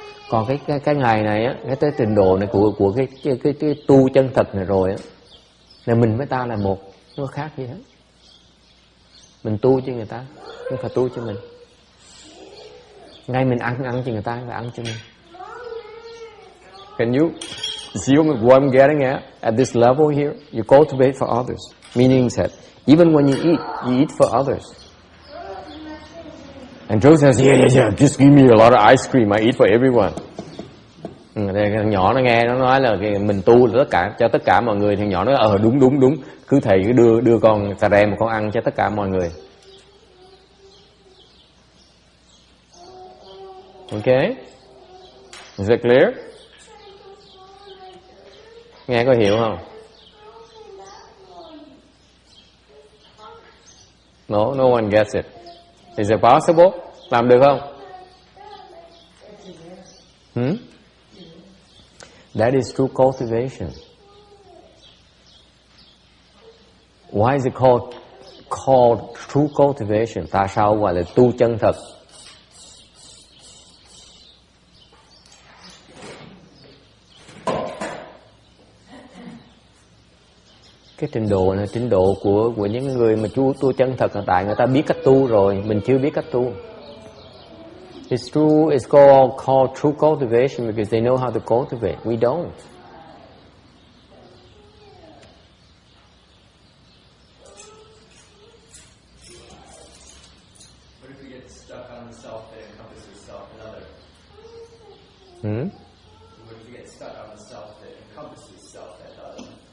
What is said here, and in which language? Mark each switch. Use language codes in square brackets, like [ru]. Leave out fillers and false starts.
[vi] Còn cái ngày này á, cái tới trình độ này của cái tu chân thật này rồi á, là mình với ta là một, không có khác gì hết. Mình tu cho người ta, không phải tu cho mình. Ngay mình ăn cho người ta, phải ăn cho mình. [en] Can you see what I'm getting at this level here? You cultivate for others, meaning that even when you eat for others. And Joe says, yeah, just give me a lot of ice cream, I eat for everyone. [vi] Thằng nhỏ nó nghe nó nói là mình tu là tất cả cho tất cả mọi người. Thằng nhỏ nói đúng, cứ thầy cứ đưa con cà rem mà con ăn cho tất cả mọi người. [en] Okay? Is that clear? [vi] Nghe có hiểu không? [en] No one gets it. Is it possible? [vi] Làm được không? [en] That is true cultivation. Why is it called true cultivation? [vi] Tại sao gọi là tu chân thật? Cái trình độ này, trình độ của những người mà tu chân thật là tại người ta biết cách tu rồi, mình chưa biết cách tu. [en] It's true. It's called true cultivation because they know how to cultivate. We don't. What if we get stuck on the self that encompasses self and other? What if we get stuck on the self that encompasses self and other?